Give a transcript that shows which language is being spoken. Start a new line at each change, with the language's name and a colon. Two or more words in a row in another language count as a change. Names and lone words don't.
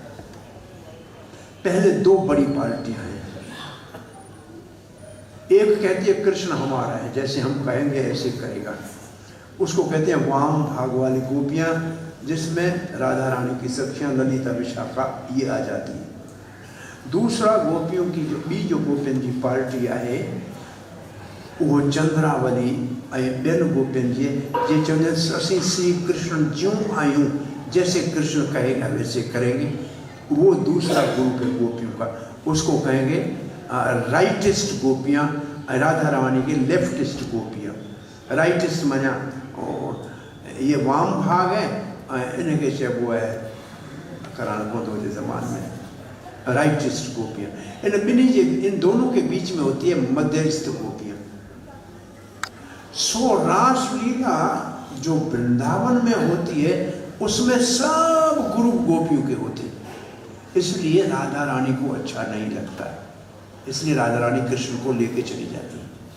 Hindi: पहले दो बड़ी पार्टियां हैं। एक कहती है कृष्ण हमारा है, जैसे हम कहेंगे ऐसे करेगा, उसको कहते हैं वाम भाग वाली गोपियां, जिसमें राधा रानी की सखियां ललिता विशाखा ये आ जाती है। दूसरा गोपियों की जो
Sindhi: गोपियन जी पार्टी आहे वो चंद्रावली ऐं ॿियनि गोपियन जी चवंदा असीं श्री कृष्ण ज्यों आयूं,
Hindi: जैसे कृष्ण कहेगा वैसे करेंगे। वो दूसरा ग्रुप है गोपियों का, उसको कहेंगे राइटिस्ट गोपियाँ, राधा रानी की लेफ्टिस्ट गोपियाँ। राइटिस्ट माना ये वाम भाग है, इनके
Sindhi: चइबो आहे कराइणो पवंदो हुजे ज़मान में
Hindi: राइटिस्ट गोपियाँ। इन दोनों के बीच में होती है मध्यस्थ गोपियाँ। सो रासलीला जो वृंदावन में होती है उसमें सब ग्रुप गोपियों के होते हैं, इसलिए राधा रानी को अच्छा नहीं लगता, इसलिए राधा रानी कृष्ण को लेके चली जाती है।